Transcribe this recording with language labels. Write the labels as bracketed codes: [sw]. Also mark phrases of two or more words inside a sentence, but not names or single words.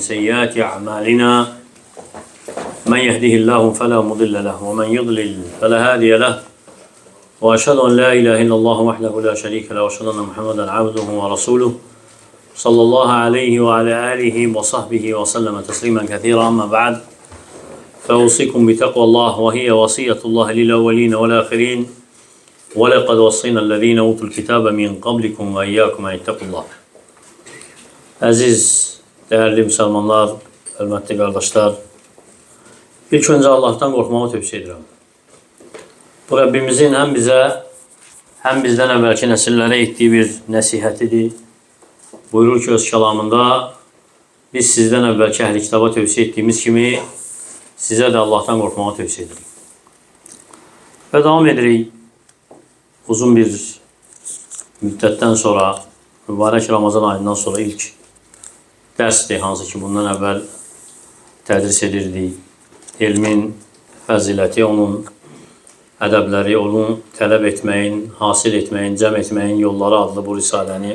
[ar] سيئات أعمالنا من يهده الله فلا مضل له ومن يضلل فلا هادي له وأشهد أن لا إله إلا الله وحده لا شريك له وأشهد أن محمدا عبده ورسوله صلى الله عليه وعلى آله وصحبه وسلم تسليما كثيرا. أما بعد فأوصيكم بتقوى الله وهي وصية الله للأولين والآخرين ولقد وصينا الذين أوتوا الكتاب من قبلكم وإياكم أن اتقوا الله. [az] Əziz, değerli Müslümanlar, hörmətli qardaşlar, ilk önce Allah'tan qorxmağı tövsiyə edirəm. [tr] Bu Rabbimizin hem bize hem bizden evvelki nesillere ettiği bir nəsihətidir. [az] Buyurur ki öz kəlamında, biz [tr] sizden evvelki [az] əhl-i kitaba tövsiyə ettiğimiz kimi size de Allah'tan qorxmağı tövsiyə edirik. Ve devam edirik. Uzun bir müddətten sonra, mübarək Ramazan ayından sonra ilk dərsdir, hansı ki bundan əvvəl tədris edirdik. Elmin fəziləti, onun ədəbləri, onun tələb etməyin, hasil etməyin, cəm etməyin yolları adlı bu risaləni.